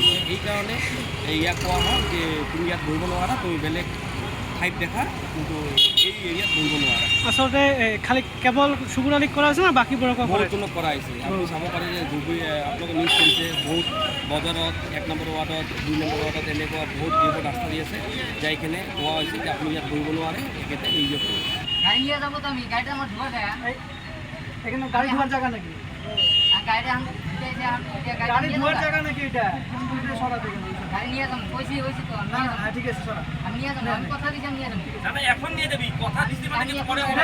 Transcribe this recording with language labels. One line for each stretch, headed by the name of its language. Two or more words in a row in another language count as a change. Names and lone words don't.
Assamese: এইকাৰণে ইয়াক কোৱা হয় যে তুমি ইয়াত বহিব নোৱাৰা, তুমি বেলেগ ঠাইত দেখা, কিন্তু এই এৰিয়াত বহিব নোৱাৰা। আচলতে খালি কেৱল চুবুৰ আলীক কৰা হৈছে না বাকীবোৰকো বহুতজনক কৰা হৈছে। আপুনি চাব পাৰে যে ধুবুৰী আপোনালোকে নিউজ কৰিছে, বহুত বজাৰত 1 নম্বৰ ৱাৰ্ডত 2 নম্বৰ ৱাৰ্ডত এনেকুৱা বহুত যিবোৰ ৰাস্তা দি আছে, যাই কিনে কোৱা হৈছে যে আপুনি ইয়াত বহিব নোৱাৰে, একেতে নিজে কৰিব।
Bangla: গাড়ি নিয়ে যাবো তো আমি, গাড়িটা আমার ঢুকে দেয়। এখানে গাড়ি ধোয়ার জায়গা নাকি? আর গাড়িটা গাড়ি ধোয়ার জায়গা নাকি এটা? এটা সরাতে গেল। গাড়ি নিয়ে যাবো, কইছি তো আমি না নিয়ে না যাবো। ঠিক আছে সরা। আমি নিয়ে যাবো, আমি কথা দিছি আমি নিয়ে যাবো। না না এখন নিয়ে যাবি, কথা দিছি মানে কিন্তু পরে হবে